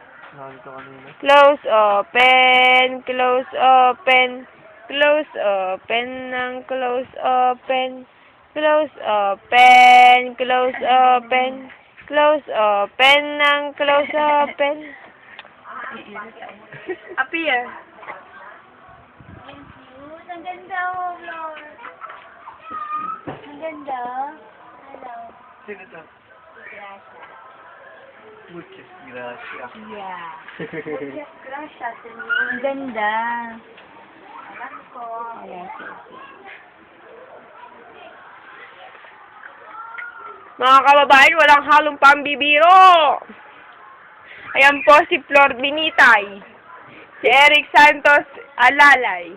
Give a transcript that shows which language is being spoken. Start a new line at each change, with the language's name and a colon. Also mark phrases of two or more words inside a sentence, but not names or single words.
Filipino: Nakita kanina.
English: Close open, close open, close open ng close open, close open, close open, close open ng close open. Appear.
Filipino: Ang ganda, oh, Lord. Ang ganda. Hello. Sino to? Gracias.
Spanish: Muchas gracias. Yeah. Muchas gracias,
Filipino: Senyor. Ang ganda. Alam ko.
English: Yes, yes, yes.
Filipino: Mga kababayan, walang halong pambibiro. Ayan po si Flor Binitay. Si Eric Santos Alalay.